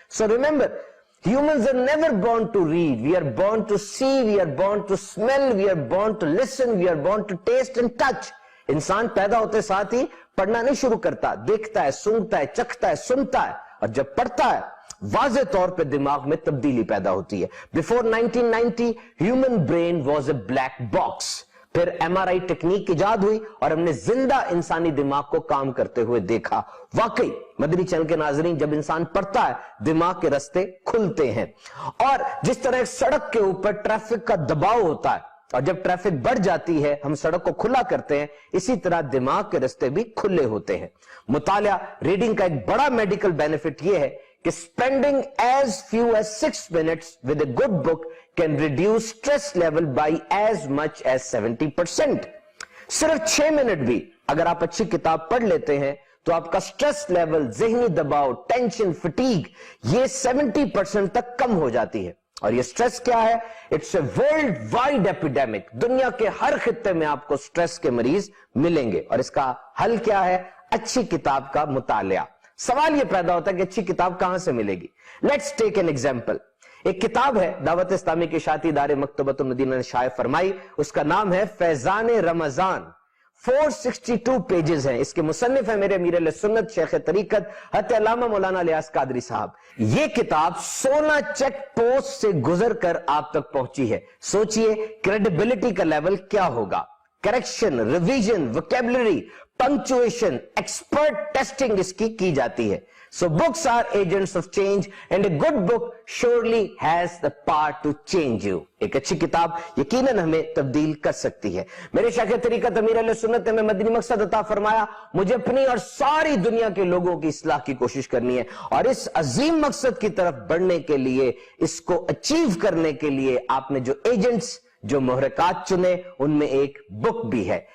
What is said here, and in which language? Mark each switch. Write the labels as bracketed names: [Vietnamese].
[English] So remember, humans are never born to read. We are born to see, we are born to smell, we are born to listen, we are born to taste and touch. [Urdu] انسان پیدا ہوتے ساتھ ہی پڑھنا نہیں شروع کرتا, دیکھتا ہے, سونگتا ہے, چکھتا ہے, سنتا ہے, اور جب پڑھتا ہے واضح طور پہ دماغ میں تبدیلی پیدا ہوتی ہے. [English] Before 1990, human brain was a black box. [Urdu] پھر MRI ٹیکنیک ایجاد ہوئی اور ہم نے زندہ انسانی دماغ کو کام کرتے ہوئے دیکھا. واقعی مدنی چینل کے ناظرین, جب انسان پڑھتا ہے دماغ کے رستے کھلتے ہیں. اور جس طرح ایک سڑک کے اوپر ٹریفک کا دباؤ ہوتا ہے اور جب ٹریفک بڑھ جاتی ہے ہم سڑک کو کھلا کرتے ہیں, اسی طرح دماغ کے رستے بھی کھلے ہوتے ہیں. مطالعہ ریڈنگ کا ایک بڑا میڈیکل بینیفٹ یہ ہے کہ [English] spending as few as 6 minutes with a good book can reduce stress level by as much as 70%. [Urdu] صرف 6 منٹ بھی اگر آپ اچھی کتاب پڑھ لیتے ہیں تو آپ کا سٹریس لیول, ذہنی دباؤ, ٹینشن, فٹیگ, یہ 70% تک کم ہو جاتی ہے. اور یہ سٹریس کیا ہے؟ [English] It's a worldwide epidemic. [Urdu] دنیا کے ہر خطے میں آپ کو سٹریس کے مریض ملیں گے, اور اس کا حل کیا ہے؟ اچھی کتاب کا مطالعہ. سوال یہ پیدا ہوتا ہے کہ اچھی کتاب کہاں سے ملے گی؟ [English] Let's take an example. [Urdu] ایک کتاب ہے دعوت اسلامی کے اشاعتی ادارے مکتبۃ المدینہ نے شائع فرمائی, اس کا نام ہے فیضان رمضان. 462 پیجز ہیں. اس کے مصنف ہیں میرے امیر اہل سنت شیخ طریقت حضرت علامہ مولانا الیاس قادری صاحب. یہ کتاب 16 چیک پوسٹ سے گزر کر آپ تک پہنچی ہے. سوچئے کریڈیبلٹی کا لیول کیا ہوگا. Correction, revision, vocabulary, punctuation, expert testing اس کی جاتی ہے. [English] So books are agents of change and a good book surely has the power to change you. [Urdu] ایک اچھی کتاب یقیناً ہمیں تبدیل کر سکتی ہے. میرے شیخ طریقت امیر اہل سنت نے مدنی مقصد عطا فرمایا, مجھے اپنی اور ساری دنیا کے لوگوں کی اصلاح کی کوشش کرنی ہے, اور اس عظیم مقصد کی طرف بڑھنے کے لیے, اس کو اچیو کرنے کے لیے آپ نے جو ایجنٹس, جو محرکات چنے, ان میں ایک بک بھی ہے.